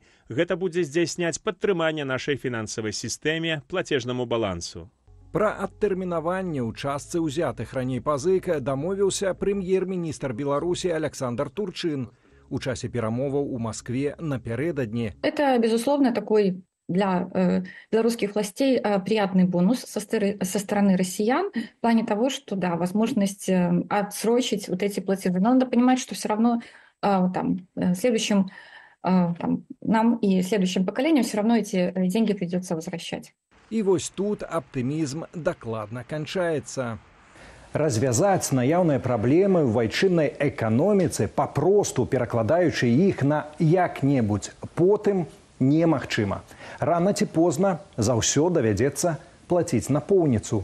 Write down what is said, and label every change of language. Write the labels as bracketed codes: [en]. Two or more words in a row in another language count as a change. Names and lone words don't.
[be] Гэта будзе здзяйсняць падтрыманне нашай фінансавай сістэме, плацежнаму балансу. Пра адтэрмінаванне ў частцы ўзятых раней пазык дамовіўся прэм'ер-міністр Беларусі Александр Турчин у часе перамоваў у Маскве напярэдадні. [ru] Это, безусловно, такой для белорусских властей приятный бонус со стороны россиян в плане того, что, да, возможность отсрочить вот эти платежи. Но надо понимать, что все равно следующим нам и следующим поколениям все равно эти деньги придется возвращать. [be] І вось тут аптымізм дакладна канчаецца. Развязаць наяўныя праблемы ў айчыннай эканоміцы, папросту перакладаючы іх на як-небудзь потым, немагчыма. Рана ці позна заўсё давядзецца плаціць напоўніцу.